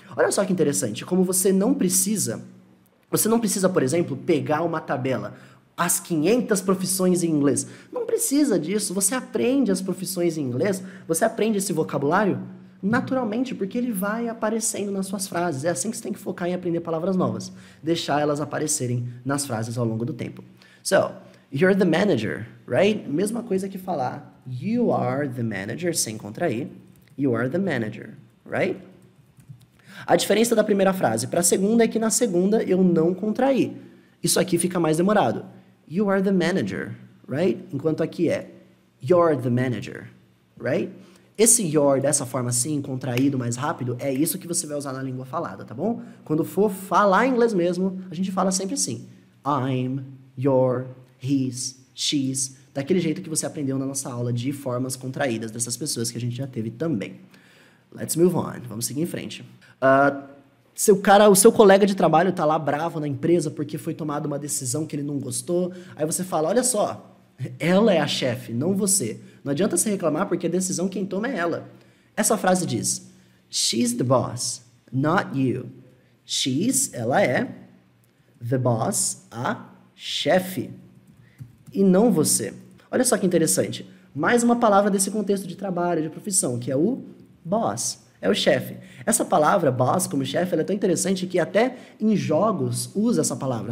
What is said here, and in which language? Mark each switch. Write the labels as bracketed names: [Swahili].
[Portuguese] Olha só que interessante, como você não precisa, por exemplo, pegar uma tabela, as 500 profissões em inglês, não precisa disso, você aprende as profissões em inglês, você aprende esse vocabulário naturalmente, porque ele vai aparecendo nas suas frases. É assim que você tem que focar em aprender palavras novas. Deixar elas aparecerem nas frases ao longo do tempo. [English] So, you're the manager, right? [Portuguese] Mesma coisa que falar [English] you are the manager, [Portuguese] sem contrair. [English] You are the manager, right? [Portuguese] A diferença da primeira frase para a segunda é que na segunda eu não contraí. Isso aqui fica mais demorado. [English] You are the manager, right? [Portuguese] Enquanto aqui é [English] you're the manager, right? [Portuguese] Esse your, dessa forma assim, contraído, mais rápido, é isso que você vai usar na língua falada, tá bom? Quando for falar inglês mesmo, a gente fala sempre assim. [English] I'm, you're, he's, she's. [Portuguese] daquele jeito que você aprendeu na nossa aula de formas contraídas dessas pessoas que a gente já teve também. [English] Let's move on. [Portuguese] Vamos seguir em frente. O seu colega de trabalho tá lá bravo na empresa porque foi tomada uma decisão que ele não gostou. Aí você fala, olha só, ela é a chefe, não você. Não adianta você reclamar porque a decisão quem toma é ela. Essa frase diz, [English] she's the boss, not you. She's, [Portuguese] ela é, [English] the boss, [Portuguese] a chefe, e não você. Olha só que interessante. Mais uma palavra desse contexto de trabalho, de profissão, que é o boss. É o chefe. Essa palavra, boss, como chefe, ela é tão interessante que até em jogos usa essa palavra.